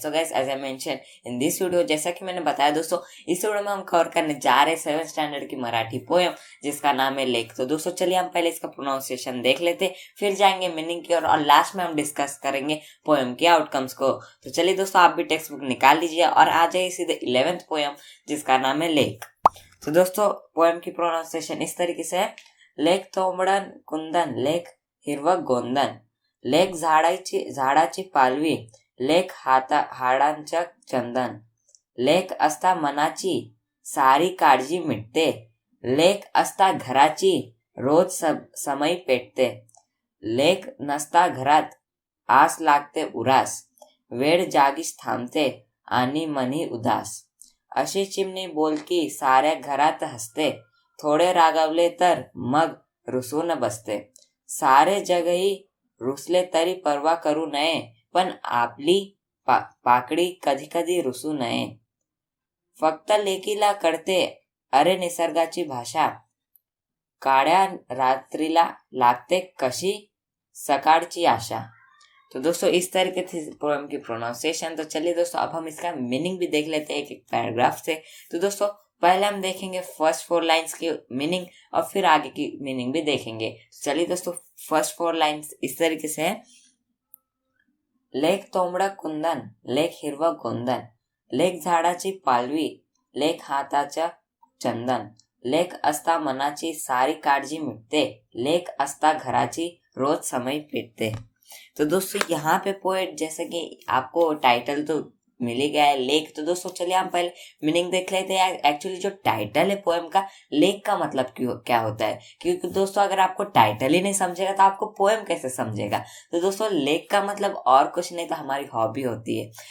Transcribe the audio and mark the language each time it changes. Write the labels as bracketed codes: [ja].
[en] So guys, as I mentioned in this video, [hi] जैसा कि मैंने बताया दोस्तों, इस वीडियो में हम कवर करने जा रहे हैं 7th स्टैंडर्ड की मराठी पोयम जिसका नाम है लेख। तो दोस्तों चलिए हम पहले इसका प्रोनाउंसिएशन देख लेते, फिर जाएंगे मीनिंग की ओर और लास्ट में हम डिस्कस करेंगे पोयम के आउटकम्स को। तो चलिए दोस्तों, आप भी टेक्स्ट बुक निकाल लीजिए और आ जाइए सीधे 11th पोयम जिसका नाम है लेख। तो दोस्तों पोयम की प्रोनाउंसिएशन इस तरीके से है। [mr] लेख तोंबडन कुंदन, लेख हिरवं गोंदन, लेख झाडाची पालवी, लेख हाडांचं चंदन, लेख असता मनाची सारी काळजी मिटते, लेख असता घराची रोज समय पेटते, लेख नसता घरात आस लागते उरास, वेळ जागीच थांबते आणि मनी उदास, अशी चिमणी बोलकी साऱ्या घरात हसते, थोडे रागावले तर मग रुसून बसते, सारे जगही रुसले तरी परवा करू नये, पण आपली पाकडी कधी कधी रुसू नये, फक्त लेकीला कळते अरे निसर्गाची भाषा, काळ्या रात्रीला लागते कशी सकाळची आशा। [hi] तो दोस्तों इस तरीके से पोएम की प्रोनाउंसिएशन। तो चलिए दोस्तों, अब हम इसका मीनिंग भी देख लेते हैं एक एक पैराग्राफ से। तो दोस्तों पहले हम देखेंगे फर्स्ट 4 लाइंस की मीनिंग और फिर आगे की मीनिंग भी देखेंगे। चलिए दोस्तों, फर्स्ट 4 लाइंस इस तरीके से है। [mr] लेख तोंबडं कुंदन, लेख हिरवं गोंदन, लेख झाडाची पालवी, लेख हाताचं चंदन, लेख असता मनाची सारी काळजी मिटते, लेख असता घराची रोज समय पेटते। [hi] तो दोस्तों यहाँ पे पोएट, जैसे कि आपको टाइटल तो मिल ही गया है लेख, तो दोस्तों चलिए हम पहले मीनिंग देख लेते हैं। एक्चुअली जो टाइटल है पोएम का, लेख का मतलब क्या होता है, क्योंकि दोस्तों अगर आपको टाइटल ही नहीं समझेगा तो आपको पोएम कैसे समझेगा। तो दोस्तों लेख का मतलब और कुछ नहीं तो हमारी हॉबी होती है।